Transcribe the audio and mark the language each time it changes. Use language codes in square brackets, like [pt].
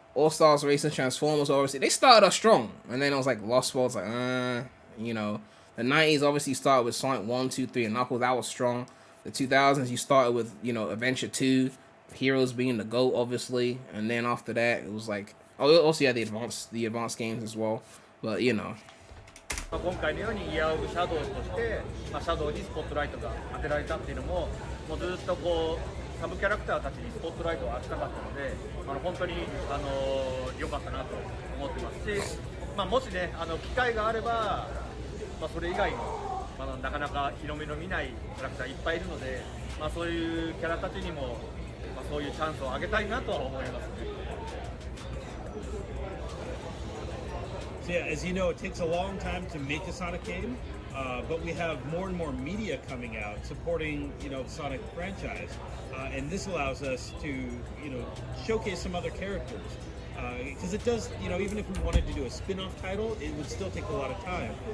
[en] All Stars Racing, Transformers well received. They started off strong, and then it was like Lost World's like, you know. The 90s obviously started with Sonic 1, 2, 3, and Knuckles. That was strong. The 2000s, you started with, you know, Adventure 2, Heroes being the GOAT, obviously. And then after that, it was like... Oh, also you had the advanced games as well. But, you know. [ja] 今回のようにイヤーオブシャドウとして、シャドウにスポットライトが当てられたっていうのも、もうずっとこうサブキャラクターたちにスポットライトを当てたかったので、本当に良かったなと思ってますし、もしね機会があれば、それ以外のなかなか日の目の見ないキャラクターいっぱいいるので、そういうキャラたちにも、そういうチャンスをあげたいなとは思いますね。 [en] So yeah, as you know, it takes a long time to make a Sonic game, but we have more and more media coming out supporting, you know, the Sonic franchise, and this allows us to, you know, showcase some other characters. Because it does, you know, even if we wanted to do a spin-off title, it would still take a lot of time.